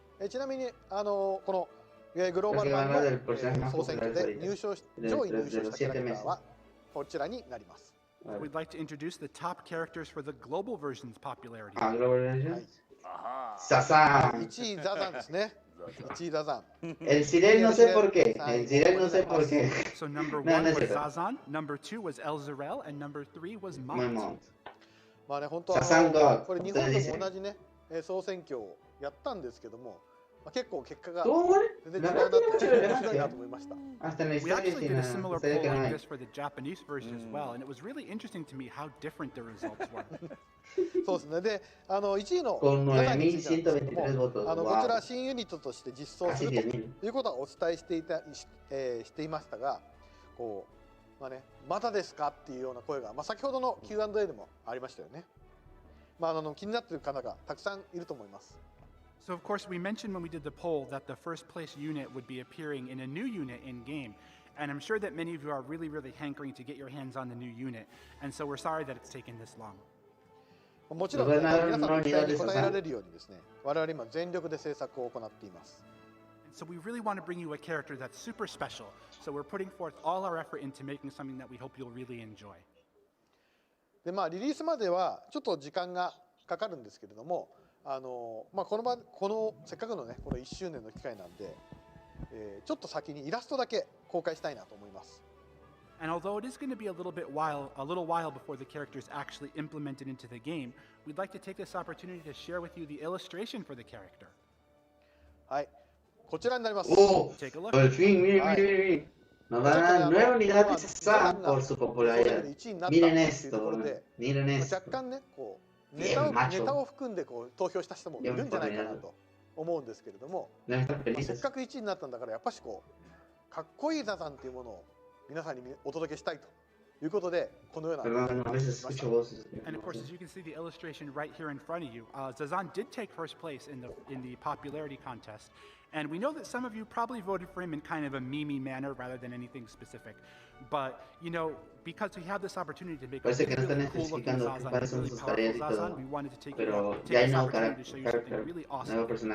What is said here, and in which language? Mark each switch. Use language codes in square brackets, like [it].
[ja] ちなみにこのグローバル版の総選挙で上位入賞したキャラクターはこちらになります。 [en] We'd like to introduce the top characters for the global version's popularity. Global version. Sazan. [ja] 1位ザザンですね。1位ザザン。 [es] El Sirel no sé por qué. El Sirel no sé por qué. [en] So number 1 was Zazan, number 2 was El Zerel, and number 3 was Mont. [ja] まあね、本当はこれ日本でも同じね総選挙をやったんですけども、結構結果が全然違うなって面白いなと思いました。 [en] We actually did a similar poll like this for the Japanese version as well, and it was really interesting to me how different the results were. [ja] そうですね。で、1位のザザンについてなんですけども、こちら新ユニットとして実装するということはお伝えしていましたが、こうまあね、まだですかっていうような声が、先ほどの Q&A でもありましたよね。気になっている方がたくさんいると思います。 [en] So of course we mentioned when we did the poll that the first place unit would be appearing in a new unit in game, and I'm sure that many of you are really hankering to get your hands on the new unit, and so we're sorry that it's taken this long. [ja] もちろん、皆さんの期待に応えられるようにですね、我々今全力で制作を行っています。 [en] So we really want to bring you a character that's super special, so we're putting forth all our effort into making something that we hope you'll really enjoy. [ja] でリリースまではちょっと時間がかかるんですけれども、このせっかくのねこの1周年の機会なんで、ちょっと先にイラストだけ公開したいなと思います。 [en] And although it is going to be a little while before the character is actually implemented into the game, we'd like to take this opportunity to share with you the illustration for the character. [ja] はい、こちらになります。 [en] Take a look. [es] Por fin, miren. Nos van a dar nueva unidad de Sazan por su popularidad. Miren esto, miren esto. [ja] 若干ねこうネタを含んで投票した人もいるんじゃないかなと思うんですけれども、せっかく1位になったんだからやっぱしかっこいいザザンっていうものを皆さんにお届けしたいということでこのような [en] And of course, as you can see the illustration right here in front of you, Zazan did take first place in the popularity contest, and we know that some of you probably voted for him in kind of a meme manner rather than anything specific. But because we have this opportunity to make a really cool looking Zazan, a really powerful Zazan, we wanted to take this opportunity to show you something really awesome.